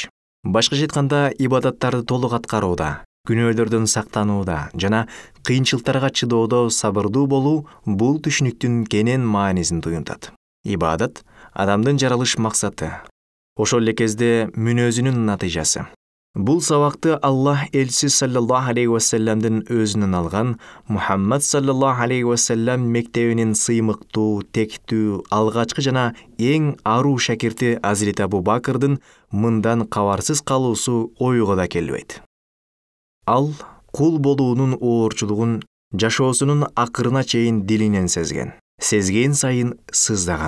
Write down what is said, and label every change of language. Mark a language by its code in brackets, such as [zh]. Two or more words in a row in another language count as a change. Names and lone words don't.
[ky] Башкача айтканда, ибадаттарды толук аткарууда, күнөөлөрдөн сактанууда жана кыйынчылыктарга чыдоодо сабырдуу болуу бул түшүнүктүн кенен маанисин туюнтат. Ибадат адамдын жаралыш максаты, ошол эле кезде мүнөзүнүн натыйжасы. Бул сабакты Аллах элчиси [ar] صلى الله عليه وسلم [ky] өзүнөн алган Мухаммад [ar] صلى الله عليه وسلم [ky] мектебинин сыймыктуу, тектүү, алгачкы жана эң аруу шакирти Азирет Абу Бакрдын мындан кабарсыз калуусу ойго да келбейт. Ал кул болуунун оорчулугун жашоосунун акырына чейин дилинен сезген сайын сыздаган.